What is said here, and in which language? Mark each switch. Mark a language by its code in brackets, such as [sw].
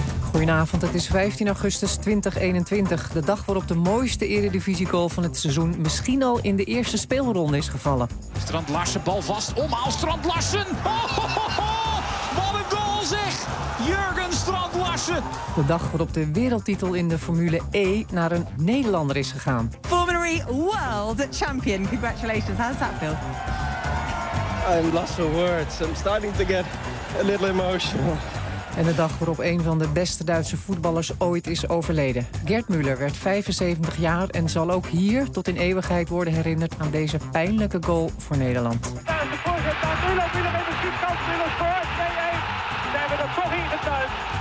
[nl] Goedenavond, het is 15 augustus 2021. De dag waarop de mooiste eredivisie-goal van het seizoen misschien al in de eerste speelronde is gevallen. Strand Larsen, bal vast, omhaal Strand Larsen. Ho, ho, ho, ho. Wat een goal zeg! Jurgen Strand Larsen. De dag waarop de wereldtitel in de Formule E naar een Nederlander is gegaan. [en] Formula E World Champion, congratulations. How does that feel? I'm lost for words. I'm starting to get a little emotional. [nl] En de dag waarop een van de beste Duitse voetballers ooit is overleden. Gerd Müller werd 75 jaar en zal ook hier tot in eeuwigheid worden herinnerd aan deze pijnlijke goal voor Nederland. Daar is de voorzitter. Müller met een schietkans. Müller scoort 2-1. We hebben het toch hier getuigd.